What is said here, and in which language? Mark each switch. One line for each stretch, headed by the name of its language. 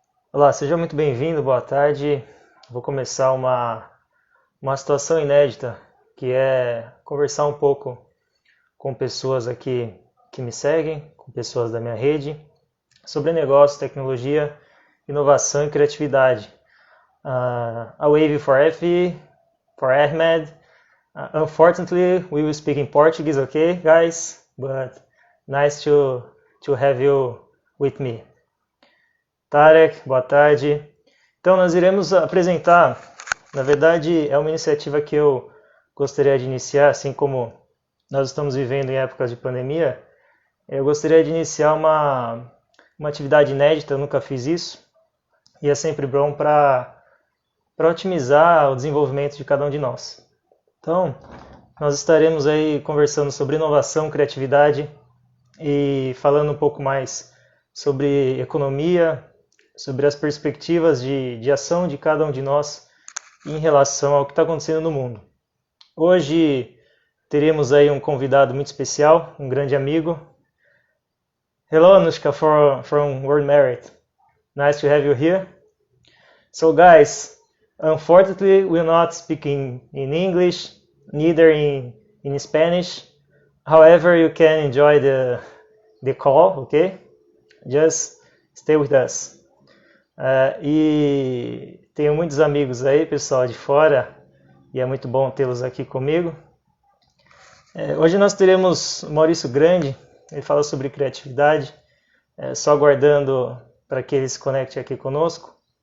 Portuguese: Olá, seja muito bem-vindo, boa tarde. Vou começar uma situação inédita, que é conversar um pouco com pessoas aqui que me seguem, com pessoas da minha rede, sobre negócio, tecnologia, inovação e criatividade.
English: A wave for F, for Ahmed. Unfortunately, we will speak in Portuguese, okay, guys? But nice to have you with me.
Portuguese: Tarek, boa tarde. Então, nós iremos apresentar, na verdade, é uma iniciativa que eu gostaria de iniciar, assim como nós estamos vivendo em épocas de pandemia, eu gostaria de iniciar uma atividade inédita, eu nunca fiz isso, e é sempre bom para otimizar o desenvolvimento de cada um de nós. Então, nós estaremos aí conversando sobre inovação, criatividade e falando um pouco mais sobre economia, sobre as perspectivas de ação de cada um de nós em relação ao que está acontecendo no mundo. Hoje teremos aí um convidado muito especial, um grande amigo.
English: Hello, Anushka from World Merit. Nice to have you here. So guys, unfortunately, we're not speaking in English, neither in Spanish. However, you can enjoy the call, okay? Just stay with us.
Portuguese: E tenho muitos amigos aí, pessoal de fora, e é muito bom tê-los aqui comigo. Hoje nós teremos o Maurício Grande, ele fala sobre criatividade, só aguardando para que ele se conecte aqui conosco.